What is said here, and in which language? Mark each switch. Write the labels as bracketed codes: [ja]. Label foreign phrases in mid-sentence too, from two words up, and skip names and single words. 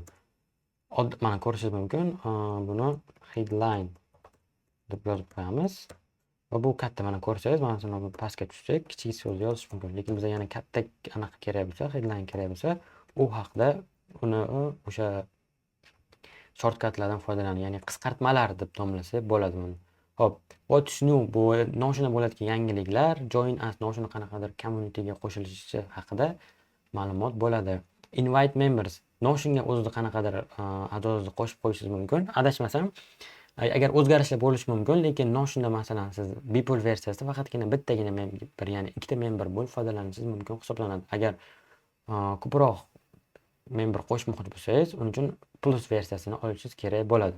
[uz] Mana ko'rishingiz mumkin. Buni headline deb yozib qo'yamiz. Va bu katta, mana ko'rsangiz, mana buni pastga tushsak, kichik so'z yozish mumkin. Lekin bizga yana katta anaqa kerak bo'lsa, headline kerak bo'lsa, u haqida uni o'sha shortcutlardan foydalanib, ya'ni qisqartmalar deb nomlasak bo'ladi buni. Xo'p, [en] what's new? [uz] Bu Notion'da bo'ladigan yangiliklar, [en] join us [uz] Notion qanaqadir communityga qo'shilishi haqida ma'lumot bo'ladi. [en] Invite members. [uz] Notionga o'zida qanaqadir a'zolarni qo'shib qo'yishingiz mumkin. Adashmasam, agar o'zgarishlar bo'lishi mumkin, lekin Notionda masalan siz bepul versiyasida faqatgina bittagina member, ya'ni ikkita member bo'lib foydalanishingiz mumkin hisoblanadi. Agar ko'proq member qo'shmoqchi bo'lsangiz, uning uchun plus versiyasini olishingiz kerak bo'ladi.